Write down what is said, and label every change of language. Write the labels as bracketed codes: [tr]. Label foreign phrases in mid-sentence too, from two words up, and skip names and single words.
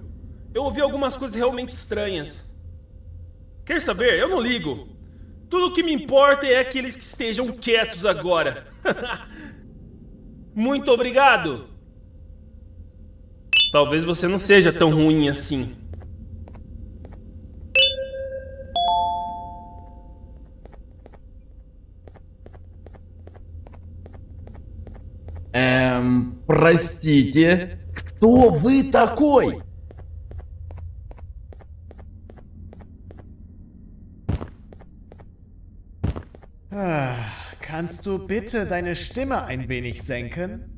[pt] Eu ouvi algumas coisas realmente estranhas. Quer saber? Eu não ligo. Tudo o que me importa é aqueles que estejam quietos agora. Muito obrigado. Talvez você não seja tão ruim assim. [ru] Простите, кто вы такой? [de] Kannst du bitte deine Stimme ein wenig senken?